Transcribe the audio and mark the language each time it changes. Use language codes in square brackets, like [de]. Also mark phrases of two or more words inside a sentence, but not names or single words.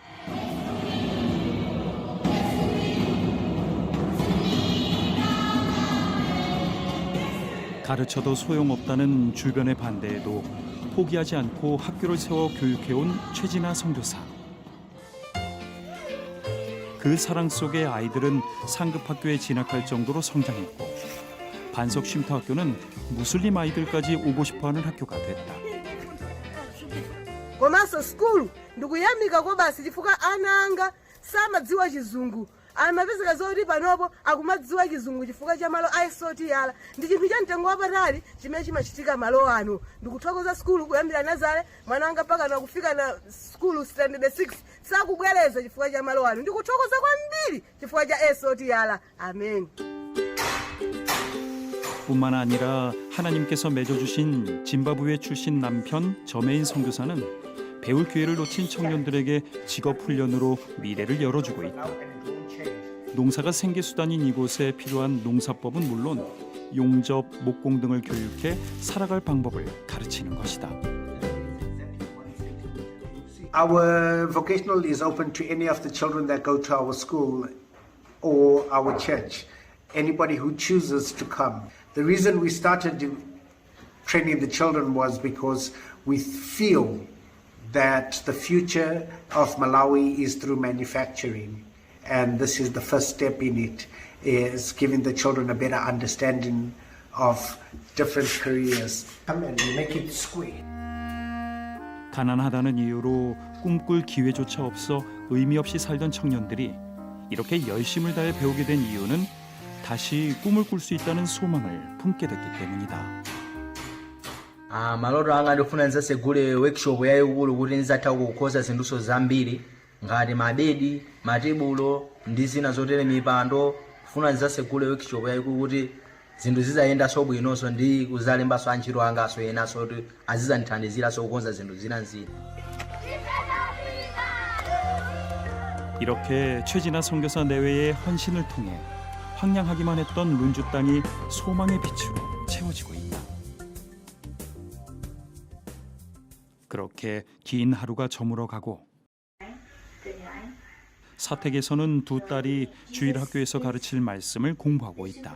[ko] 가르쳐도 소용없다는 주변의 반대에도 포기하지 않고 학교를 세워 교육해온 최진아 선교사. 그 사랑 속에 아이들은 상급 학교에 진학할 정도로 성장했고, 반석 쉼터 학교는 무슬림 아이들까지 오고 싶어하는 학교가 됐다. [ny] komanso skulu ndikuyamika kwa basi chifukwa ana anga samadziwa chizungu, amapezeka zoti panopo akumadziwa chizungu chifukwa cha malo aisotiyala. ndi chinthu cha mtengo wapatali chimene chimachitika malo ano. ndikuthokoza skulu kuyambira nazale mwana anga mpaka na kufika na skulu standard 6 sakubwereza chifukwa cha malo ano. ndikuthokoza kwambiri chifukwa cha aisotiyala. amen. [ko] 뿐만 아니라 하나님께서 맺어주신 짐바브웨 출신 남편 저메인 선교사는 배울 기회를 놓친 청년들에게 직업 훈련으로 미래를 열어주고 있다. 농사가 생계수단인 이곳에 필요한 농사법은 물론 용접, 목공 등을 교육해 살아갈 방법을 가르치는 것이다. [en] Our vocational is open to any of the children that go to our school or our church. Anybody who chooses to come. The reason we started training the children was because we feel that the future of Malawi is through manufacturing, and this is the first step in it, is giving the children a better understanding of different careers. Come and make it square. [ko] 가난하다는 이유로 꿈꿀 기회조차 없어 의미 없이 살던 청년들이 이렇게 열심을 다해 배우게 된 이유는 다시 꿈을 꿀 수 있다는 소망을 품게 됐기 때문이다. [ny] Maloto anga ndifuna ndizasegule workshop yayikulu kuti ndizatha kukhoza zinthuso zambiri ngati mabedi, matebulo ndi zina zotere mipando. Kufuna ndizasegule workshop yayikulu kuti zinthu zizayendanso bwinonso ndi kuzalembanso antchito angaso enanso kuti azizandithandiziranso kukonza zinthu zina. [ko] 이렇게 최진아 선교사 내외의 헌신을 통해 황량하기만 했던 룬주 땅이 소망의 빛으로 채워지고 있다. 그렇게 긴 하루가 저물어가고 사택에서는 두 딸이 주일 학교에서 가르칠 말씀을 공부하고 있다.